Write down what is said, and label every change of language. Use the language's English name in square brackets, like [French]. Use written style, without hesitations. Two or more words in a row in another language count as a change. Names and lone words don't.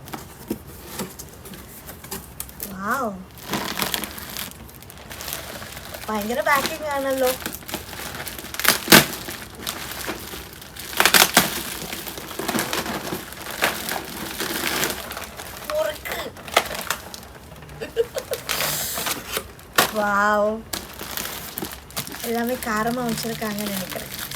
[Tamil] வாவ், [Malayalam] ഭയങ്കര പാക്കിംഗ് ആണല്ലോ. [Tamil] வாவ், எல்லாமே காரமாக வச்சுருக்காங்கன்னு நினைக்கிறேன்.